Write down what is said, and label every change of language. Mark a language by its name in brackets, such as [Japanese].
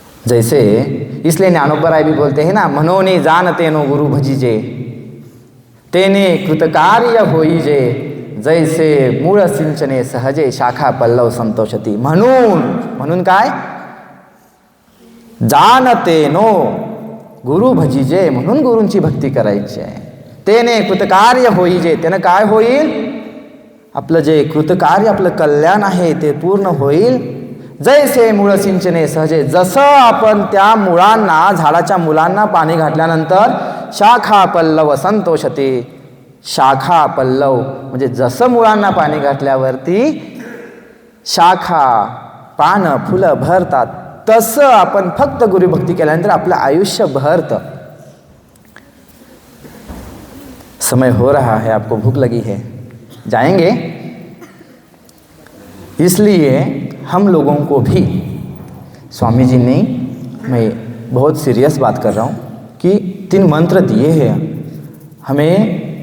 [Hindi] जैसे इसलिए ज्ञानोपराय भी बोलते हैं ना, [Marathi] मनोने जानते नो गुरु भजीजे, तेने कृतकार्य होईजे, जैसे मूळ सिंचने सहजे शाखा पल्लव संतोषती। म्हणून काय? जानते नो गुरु भजीजे, म्हणून गुरूंची भक्ती करायची आहे। तेने कृतकार्य होईजे, त्यानं काय होईल? आपलं जे कृतकार्य, आपलं कल्याण आहे ते पूर्ण होईल। जैसे मूळ सिंचने सहजे, जसं आपण त्या मुळांना, झाडाच्या मुलांना पाणी घातल्यानंतर शाखा पल्लव संतोषते। शाखा पल्लव म्हणजे जसं मुळांना पाणी घातल्यावरती शाखा, पानं, फुलं भरतात, तसं आपण फक्त गुरुभक्ती केल्यानंतर आपलं आयुष्य भरतं। [Hindi] समय हो रहा है, आपको भूख लगी है, जाएंगे? इसलिए हम लोगों को भी स्वामी जी ने, मैं बहुत सीरियस बात कर रहा हूँ, कि 3 मंत्र दिए हैं हमें।